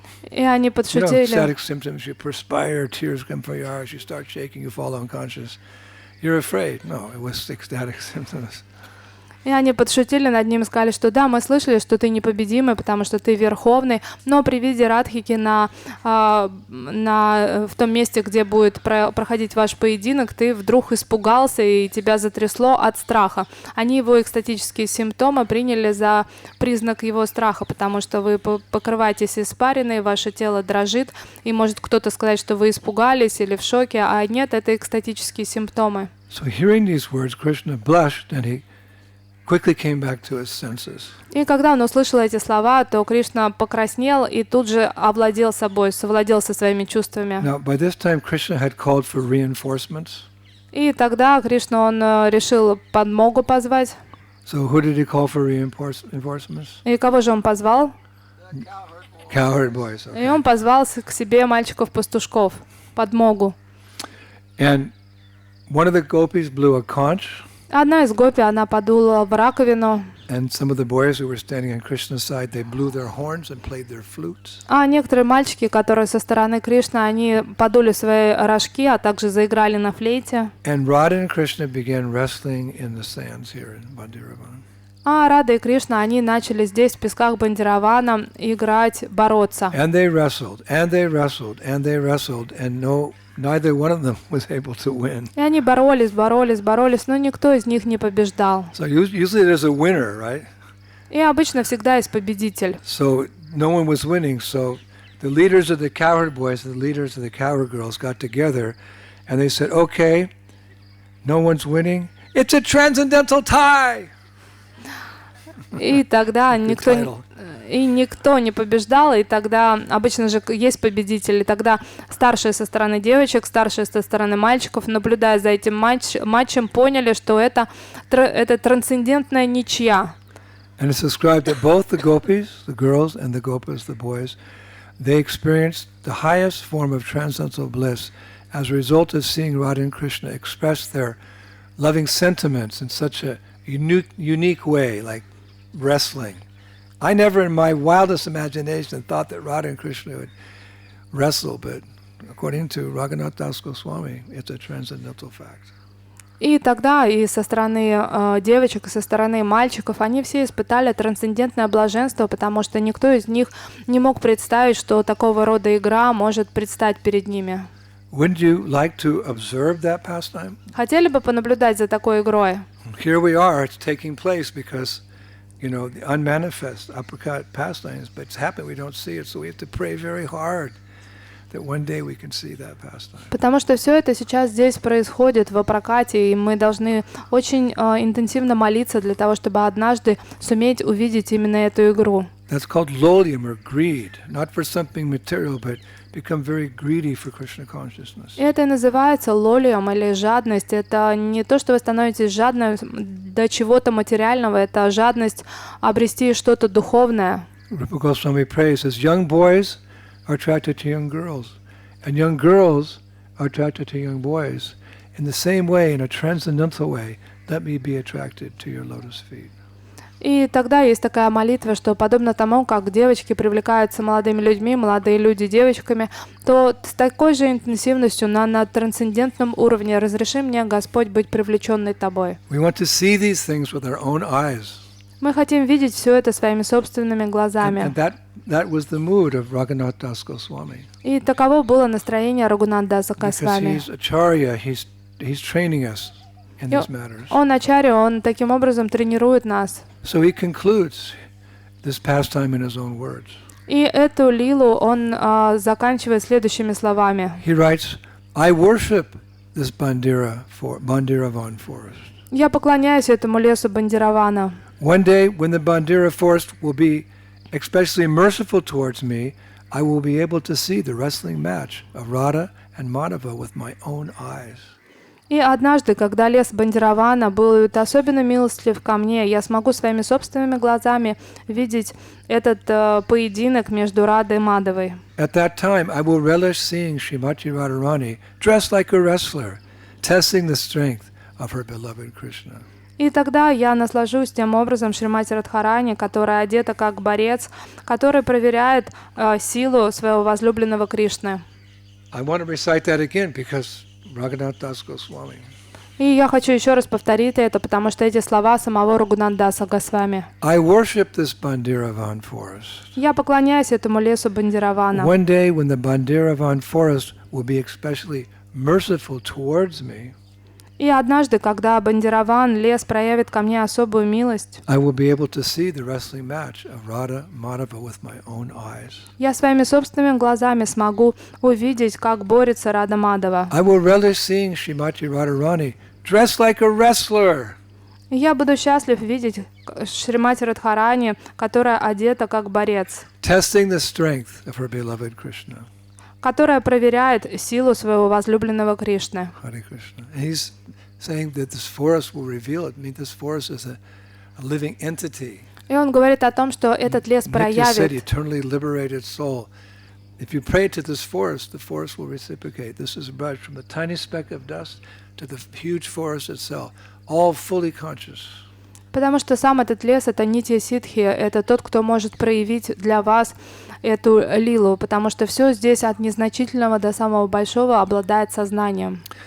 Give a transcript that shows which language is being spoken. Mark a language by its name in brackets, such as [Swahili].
[Russian] И они подшутили. [English] Ecstatic symptoms, you perspire, tears come from your eyes, you start shaking, you fall unconscious. You're afraid. No, it was ecstatic symptoms. [Russian] И они подшутили над ним и сказали, что да, мы слышали, что ты непобедимый, потому что ты верховный, но при виде Радхики в том месте, где будет проходить ваш поединок, ты вдруг испугался и тебя затрясло от страха. Они его экстатические симптомы приняли за признак его страха, потому что вы покрываетесь испариной, ваше тело дрожит, и может кто-то сказать, что вы испугались или в шоке, а нет, это экстатические симптомы. [English] So hearing these words, Krishna blushed and he quickly came back to his senses. [Russian] И когда он услышал эти слова, то Кришна покраснел и тут же овладел собой, совладел со своими чувствами. [English] Now, by this time, Krishna had called for reinforcements. [Russian] И тогда Кришна, он решил подмогу позвать. [English] So who did he call for reinforcements? [Russian] И кого же он позвал? [English] Cowherd boys. Okay. [Russian] И он позвал к себе мальчиков-пастушков, подмогу. [English] And one of the gopis blew a conch. [Russian] Одна из гопи, она подула в раковину. [English] And some of the boys who were standing on Krishna's side, they blew their horns and played their flutes. [Russian] А некоторые мальчики, которые со стороны Кришны, они подули свои рожки, а также заиграли на флейте. [English] And Radha and Krishna began wrestling in the sands here in Bhandiravan. [Russian] А Рада и Кришна, они начали здесь, в песках Бандиравана, играть, бороться. [English] And they wrestled, and they wrestled, and they wrestled, and neither one of them was able to win. [Russian] И они боролись, но никто из них не побеждал. [English] So usually there's a winner, right? [Russian] И обычно всегда есть победитель. [English] So no one was winning, so the leaders of the cowherd boys and the leaders of the cowherd girls got together, and they said, okay, no one's winning, it's a transcendental tie! [Russian] И тогда никто не побеждал, и тогда обычно же есть победители. Тогда старшие со стороны девочек, старшие со стороны мальчиков, наблюдая за этим матчем, поняли, что это трансцендентная ничья. [English] And it's described that both the gopis, the girls, and the gopas, the boys, they experienced the highest form of transcendental bliss as a result of seeing Radha and Krishna express their loving sentiments in such a unique way, like wrestling. I never in my wildest imagination thought that Radha and Krishna would wrestle, but according to Raghunath Das Goswami, it's a transcendental fact. [Russian] И тогда и со стороны девочек, и со стороны мальчиков, они все испытали трансцендентное блаженство, потому что никто из них не мог представить, что такого рода игра может предстать перед ними. [English] Wouldn't you like to observe that pastime? [Russian] Хотели бы понаблюдать за такой игрой? [English] Here we are, it's taking place because the unmanifest uppercut pastimes, but it's happened, we don't see it, so we have to pray very hard that one day we can see that pastime. [Russian] Потому что все это сейчас здесь происходит в прокате, и мы должны очень интенсивно молиться для того, чтобы однажды суметь увидеть именно эту игру. [English] That's called lolium or greed, not for something material, but become very greedy for Krishna consciousness. [Russian] И это и называется лолием или жадность. Это не то, что вы становитесь жадным до чего-то материального, это жадность обрести что-то духовное. [English] Rupa Goswami prays, says, young boys are attracted to young girls, and young girls are attracted to young boys. In the same way, in a transcendental way, let me be attracted to your lotus feet. [Russian] И тогда есть такая молитва, что подобно тому, как девочки привлекаются молодыми людьми, молодые люди девочками, то с такой же интенсивностью на трансцендентном уровне разреши мне, Господь, быть привлеченной Тобой. [English] We want to see these things with our own eyes. [Russian] Мы хотим видеть все это своими собственными [English] And [Russian] глазами. [English] that was the mood of Raghunath Das Goswami. [Russian] И таково было настроение Рагунатдаса [English] Because [Russian] Госвами. [English] he's acharya, he's training us in these matters. [Russian] Он ачарья, он таким образом тренирует нас. [English] So he concludes this pastime in his own words. [Russian] И эту лилу он заканчивает следующими словами. [English] He writes, I worship this Bhandiravan forest. [Russian] Я поклоняюсь этому лесу Бандиравана. [English] One day when the Bandira forest will be especially merciful towards me, I will be able to see the wrestling match of Radha and Madhava with my own eyes. [Russian] И однажды, когда лес Бандиравана будет особенно милостлив ко мне, я смогу своими собственными глазами видеть этот поединок между Радой и Мадавой. [English] At that time, I will relish seeing Srimati Radharani dressed like a wrestler, testing the strength of her beloved Krishna. [Russian] И тогда я наслажусь тем образом Шримати Радхарани, которая одета как борец, который проверяет силу своего возлюбленного Кришны. [English] I want to recite that again because Raghunath Das Goswami. [Russian] И я хочу еще раз повторить это, потому что эти слова самого Рагунатдаса Госвами. [English] I worship this Bhandiravan forest. [Russian] Я поклоняюсь этому лесу Бандиравана. [English] One day when the Bhandiravan forest will be especially merciful towards me, [Russian] И однажды, когда Бандираван, лес, проявит ко мне особую милость, [English] I will be able to see the wrestling match of Radha Madhava with my own eyes. [Russian] я своими собственными глазами смогу увидеть, как борется Рада Мадава. [English] I will relish seeing Srimati Radharani dressed like a wrestler, [Russian] И я буду счастлив видеть Шримати Радхарани, которая одета как борец, [English] testing the strength of her beloved Krishna. [Russian] которая проверяет силу своего возлюбленного Кришны. [Sanskrit] Hare Krishna. [English] And he's saying that this forest will reveal it. I mean, this forest is a living entity. [Russian] И он говорит о том, что этот лес [English] Nitya said, [Russian] проявит. [English] eternally liberated soul. If you pray to this forest, the forest will reciprocate. This is right from the tiny speck of dust to the huge forest itself, all fully conscious. [Russian] Потому что сам этот лес — это Нитья Сидхи, это тот, кто может проявить для вас эту лилу, потому что все здесь от незначительного до самого большого обладает сознанием.